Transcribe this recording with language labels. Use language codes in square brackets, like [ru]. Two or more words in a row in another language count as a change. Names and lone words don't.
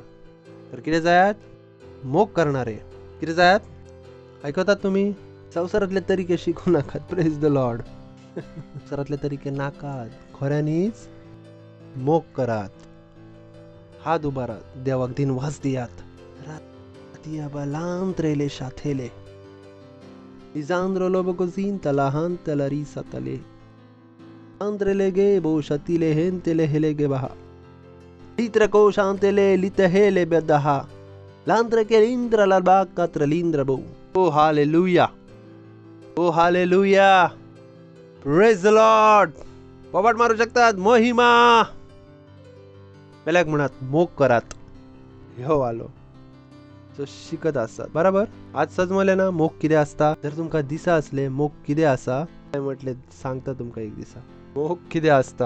[kok] तर कितें जायात मोग करणारे कितें जायात. आयकतात तुमी. संवसारांतले तरिके शिकूं नाकात. [en] praise the Lord. [kok] संवसारांतले तरिके नाकात. खऱ्यांनीच मोग करात. हात उबारात. देवाक दिनवास दियात. Lantrele shatele Isandro lobo cosinta la hante la risa tale Andrele gebo shatile hentele helege baha Litra ko shantele litehele bedaha Landre ke lindra la bacca tra lindra bo. [en] Oh hallelujah. Oh hallelujah. Praise the Lord. [kok] पोपट मारू शकतात. महिमा. पेल्याक म्हणत मोग करात. ह्यो आलो शिकत असतात. बरोबर. आज सजमले ना मोग कितें आसता. जर तुमकां दिसा असले मोग कितें आसा काय म्हटले सांगता तुमकां एक दिसा मोग कितें आसता.